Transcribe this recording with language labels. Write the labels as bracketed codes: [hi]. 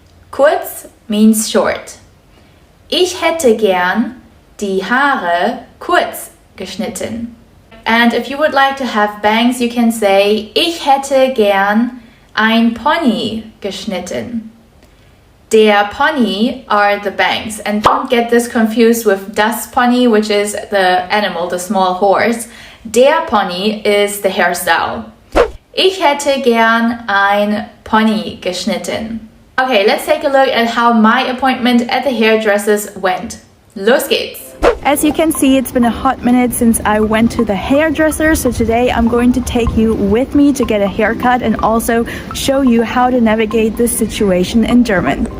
[en] Kurz means short. [de] Ich hätte gern die Haare kurz geschnitten. [en] And if you would like to have bangs, you can say, [de] ich hätte gern ein Pony geschnitten. [en] Der Pony are the bangs, and don't get this confused with das Pony, which is the animal, the small horse. Der Pony is the hairstyle. [de] Ich hätte gern ein Pony geschnitten. [en] Okay, let's take a look at how my appointment at the hairdressers went. [de] Los geht's! [en] As you can see, it's been a hot minute since I went to the hairdresser, so today I'm going to take you with me to get a haircut and also show you how to navigate this situation in German.